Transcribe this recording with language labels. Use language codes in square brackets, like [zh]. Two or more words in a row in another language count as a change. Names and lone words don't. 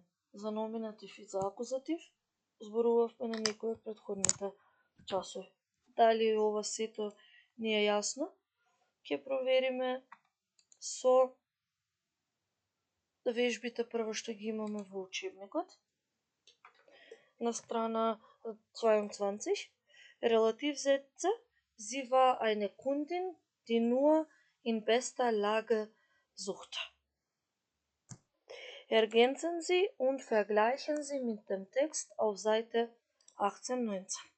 [mk] За номинатив и за акузатив зборувавме на некои од претходните часови. Дали ова сето ни е јасно? Ќе провериме со вежбите прво што ги имаме во учебникот. На страна 22. [de] Relativsätze, sie war eine Kundin, die nur in bester Lage suchte. Ergänzen Sie und vergleichen Sie mit dem Text auf Seite 18-19.